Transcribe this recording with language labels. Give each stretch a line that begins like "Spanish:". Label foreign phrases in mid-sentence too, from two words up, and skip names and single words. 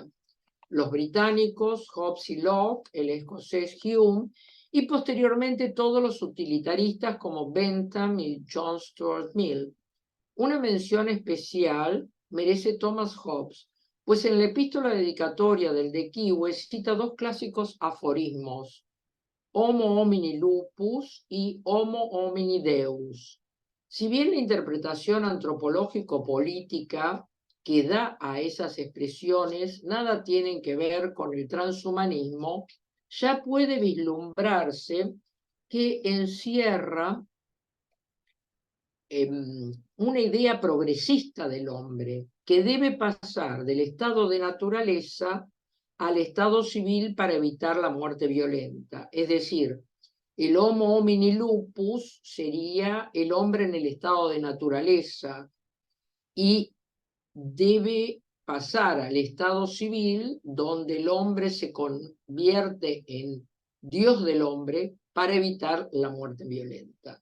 Spanish: Los británicos, Hobbes y Locke, el escocés Hume, y posteriormente todos los utilitaristas como Bentham y John Stuart Mill. Una mención especial merece Thomas Hobbes, pues en la epístola dedicatoria del De Quixote cita dos clásicos aforismos:
Latin: Homo homini lupus
Spanish: y
Latin: Homo homini deus.
Spanish: Si bien la interpretación antropológico-política que da a esas expresiones nada tienen que ver con el transhumanismo, ya puede vislumbrarse que encierra una idea progresista del hombre, que debe pasar del estado de naturaleza al estado civil para evitar la muerte violenta. Es decir, el
Latin: Homo homini lupus
Spanish: sería el hombre en el estado de naturaleza y debe pasar al estado civil donde el hombre se convierte en Dios del hombre para evitar la muerte violenta.